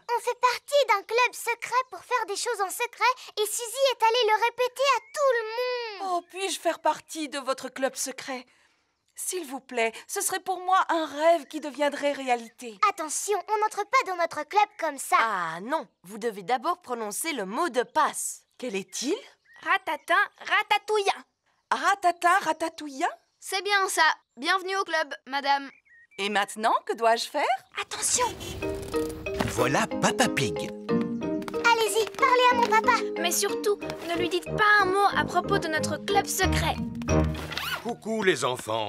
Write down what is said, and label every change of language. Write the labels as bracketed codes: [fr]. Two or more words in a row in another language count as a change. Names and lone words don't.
[fr] On fait partie d'un club secret pour faire des choses en secret et Suzy est allée le répéter à tout le monde. Oh, puis-je faire partie de votre club secret? S'il vous plaît, ce serait pour moi un rêve qui deviendrait réalité. Attention, on n'entre pas dans notre club comme ça. Ah non, vous devez d'abord prononcer le mot de passe. Quel est-il? Ratatin, ratatouillant. Ratatin, ratatouillant? C'est bien ça. Bienvenue au club, madame. Et maintenant, que dois-je faire? Attention! Voilà Papa Pig. Allez-y, parlez à mon papa. Mais surtout, ne lui dites pas un mot à propos de notre club secret. Coucou les enfants.